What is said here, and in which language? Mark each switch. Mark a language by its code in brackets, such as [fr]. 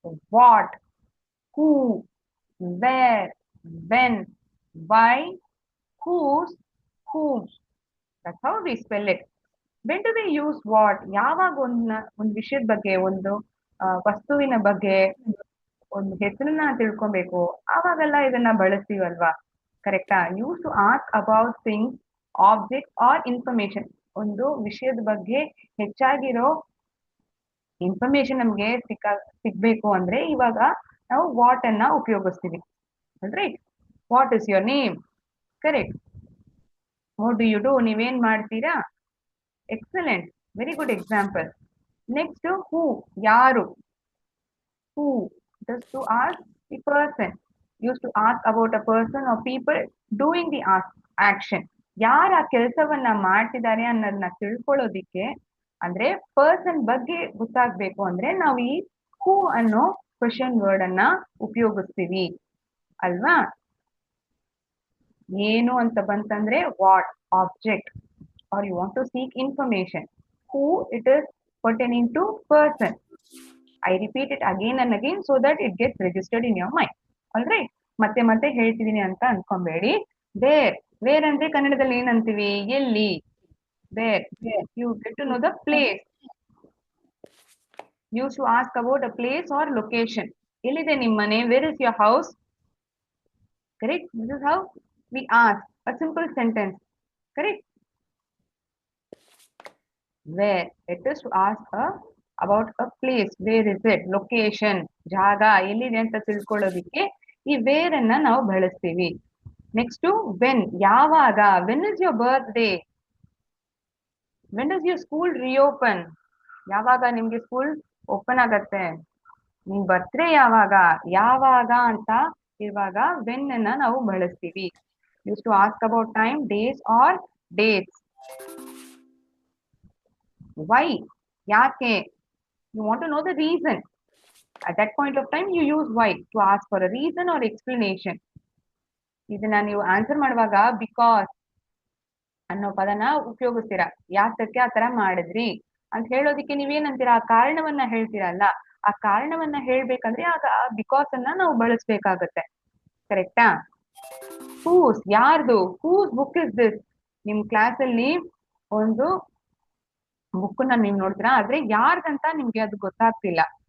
[en] What, who, where, when, why, whose, whom. That's how we spell it. When do we use what? [kn] ಯಾವಾಗ ಒಂದು ವಿಷಯದ ಬಗ್ಗೆ, ಒಂದು ವಸ್ತುವಿನ ಬಗ್ಗೆ ಒಂದು ಹೆಸರನ್ನ ತಿಳ್ಕೊಬೇಕು, ಆವಾಗೆಲ್ಲ ಇದನ್ನ ಬಳಸ್ತೀವಲ್ವಾ? ಕರೆಕ್ಟಾ? [en] Use to ask about things, object or information. [kn] ಒಂದು ವಿಷಯದ ಬಗ್ಗೆ ಹೆಚ್ಚಾಗಿರೋ ಇನ್ಫಾರ್ಮೇಶನ್ ನಮ್ಗೆ ಸಿಗ್ಬೇಕು ಅಂದ್ರೆ ಇವಾಗ ನಾವು ವಾಟ್ ಅನ್ನ ಉಪಯೋಗಿಸ್ತೀವಿ. Right? [en] What is your name? Correct. What do you do? [kn] ನೀವೇನ್ ಮಾಡ್ತೀರಾ? Excellent, very good example. Next ಹೂ, ಯಾರು. ಹೂ, [en] just to ask the person. Used to ask about a person or people doing the action. [kn] ಯಾರ ಆ ಕೆಲಸವನ್ನ ಮಾಡ್ತಿದ್ದಾರೆ ಅನ್ನೋದನ್ನ ತಿಳ್ಕೊಳ್ಳೋದಿಕ್ಕೆ, ಅಂದ್ರೆ person ಬಗ್ಗೆ ಗೊತ್ತಾಗ್ಬೇಕು ಅಂದ್ರೆ ನಾವು ಈ ಹೂ ಅನ್ನೋ ಕ್ವೆಶನ್ ವರ್ಡ್ ಅನ್ನ ಉಪಯೋಗಿಸ್ತೀವಿ ಅಲ್ವಾ? ಏನು ಅಂತ ಬಂತಂದ್ರೆ what, object, [en] or you want to seek information. Who, it is pertaining to person. I repeat it again and again so that it gets registered in your mind. All right? [kn] ಮತ್ತೆ ಮತ್ತೆ ಹೇಳ್ತಿದೀನಿ ಅಂತ ಅನ್ಕೊಂಬೇಡಿ. Wear ಅಂದ್ರೆ ಕನ್ನಡದಲ್ಲಿ ಏನಂತೀವಿ? ಎಲ್ಲಿ. Wear, [en] you get to know the place. Used to ask about a place or location. [kn] ಎಲ್ಲಿದೆ ನಿಮ್ಮ ಮನೆ? [en] Where is your house? Correct? This is how we ask. A simple sentence. Correct? Where, it is to ask about a place. Where is it? [kn] Location, ಜಾಗ ಎಲ್ಲಿದೆ ಅಂತ ತಿಳ್ಕೊಳ್ಳೋದಿಕ್ಕೆ ಈ wear ಅನ್ನ ನಾವು ಬಳಸ್ತೀವಿ. [en] Next when, ಯಾವಾಗ. When is your birthday? When is your school reopen? [kn] ಯಾವಾಗ ನಿಮ್ಗೆ ಸ್ಕೂಲ್ ಓಪನ್ ಆಗತ್ತೆ? ನಿಮ್ ಬರ್ತ್ಡೇ ಯಾವಾಗ? ಯಾವಾಗ ಅಂತ ಇರುವಾಗ ವೆನ್ ಅನ್ನ ನಾವು ಬಳಸ್ತೀವಿ. [en] Use to ask about time, days or dates. Why? [kn] ಯಾಕೆ? [en] You want to know the reason. At that point of time, you use why to ask for a reason or explanation. [kn] ಇದನ್ನ ನೀವು answer ಮಾಡುವಾಗ because, ಅನ್ನೋ ಪದನ ಉಪಯೋಗಿಸ್ತೀರಾ. ಯಾತಕ್ಕೆ ಆತರ ಮಾಡಿದ್ರಿ ಅಂತ ಹೇಳೋದಿಕ್ಕೆ ನೀವೇನಂತೀರಾ, ಆ ಕಾರಣವನ್ನ ಹೇಳ್ತೀರಲ್ಲ, ಆ ಕಾರಣವನ್ನ ಹೇಳ್ಬೇಕಂದ್ರೆ ಆಗ ಬಿಕಾಸ್ ಅನ್ನ ನಾವು ಬಳಸ್ಬೇಕಾಗತ್ತೆ. ಕರೆಕ್ಟಾ? ಹೂಸ್ ಯಾರ್ದು, [en] Whose book is this. [kn] ನಿಮ್ ಕ್ಲಾಸ್ ಅಲ್ಲಿ ಒಂದು ಬುಕ್ ನ ನೀವ್ ನೋಡ್ತೀರಾ, ಆದ್ರೆ ಯಾರ್ದಂತ ನಿಮ್ಗೆ ಅದು ಗೊತ್ತಾಗ್ತಿಲ್ಲ.